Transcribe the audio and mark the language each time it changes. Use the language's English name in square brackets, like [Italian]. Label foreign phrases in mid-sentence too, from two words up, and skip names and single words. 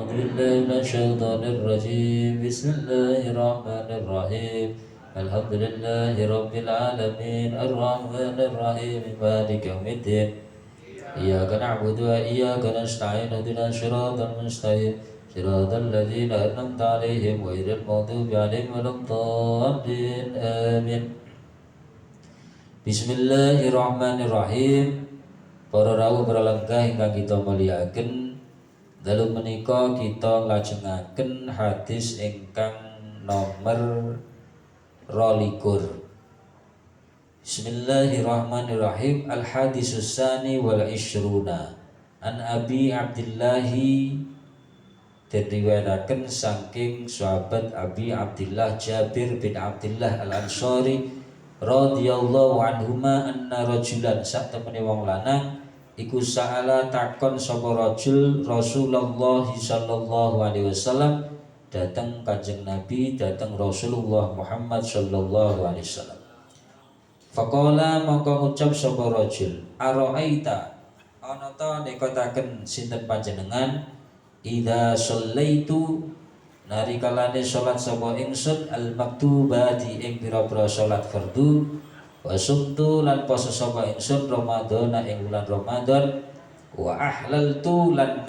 [Arabic] بالله من الشيطان الرجيم بسم الله الرحمن الرحيم الحمد لله رب العالمين الرحمن الرحيم مالك يوم الدين إياك نعبد وإياك نستعين اهدنا الصراط المستقيم صراط الذين أنعمت عليهم غير المغضوب عليهم ولا الضالين آمين. Bismillahirrahmanirrahim. [Javanese] Para rawuh pralengkah ingkang kita mulyakaken, dalu menika kita nglajengaken hadis ingkang nomor 22. [Arabic] Bismillahirrahmanirrahim. الحديث الثاني والعشرون عن أبي عبد الله, [Javanese] diriwayataken saking sahabat [Arabic] أبي عبد الله جابر بن عبد الله الأنصاري رضي الله عنهما أن رجلا, [Javanese] sak temene wong lanang iku sa'ala takon sapa rajul Rasulullah [Arabic] صلى الله عليه وسلم [Javanese] dateng Kanjeng Nabi, dateng Rasulullah Muhammad [Arabic] صلى الله عليه وسلم. [Javanese] Faqala maka ngucap sapa rajul, ara'aita, ana ta nekotaken sinten panjenengan, [Arabic] إذا صليت, [Javanese] narikalane salat sapa ingsun al-maktubati ing pira-pira salat fardu, [Arabic] وصمت [Javanese] lan poso sapa ingsun Ramadan ing bulan Ramadan, [Arabic] وأحللت [Javanese] lan